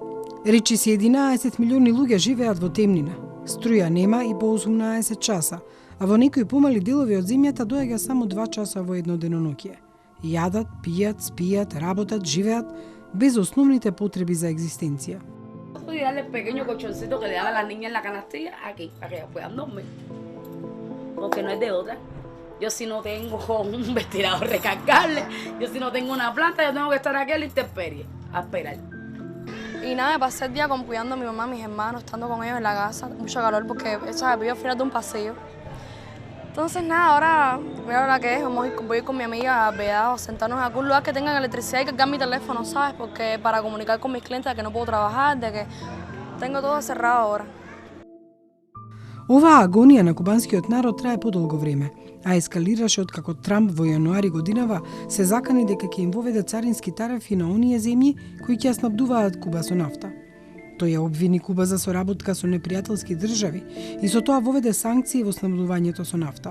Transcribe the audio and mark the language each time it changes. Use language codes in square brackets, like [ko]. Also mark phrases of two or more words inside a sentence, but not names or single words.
[mk] Речиси 11 милиони луѓе живеат во темнина. Струја нема и по 18 часа, а во некои помали делови од земјата доаѓа само 2 часа во едно деноноќие. Јадат, пијат, спијат, работат, живеат без основните потреби за екзистенција. [es] Y darle pequeño colchoncito que le dan a las niñas en la canastilla aquí, para que ellas puedan dormir. Porque no es de otra. Yo si no tengo un ventilador recargable, yo si no tengo una planta, yo tengo que estar aquí a la intemperie, a esperar. Y nada, me pasé el día cuidando a mi mamá, a mis hermanos, estando con ellos en la casa, mucho calor porque vivo al final de un pasillo. Entonces nada, ahora mira la que es, voy a ir con mi amiga a Vedado, sentarnos en algún lugar que tengan electricidad y cargar mi teléfono, ¿sabes? Porque para comunicar con mis clientes de que no puedo trabajar, de que tengo todo cerrado ahora. [mk] Оваа агонија на кубанскиот народ трае подолго време, а ескалираше откако Трамп во јануари годинава се закани дека ќе им воведе царински тарифи на оние земји кои ќе ја снабдуваат Куба со нафта. Тој ја обвини Куба за соработка со непријателски држави и со тоа воведе санкции во снабдувањето со нафта.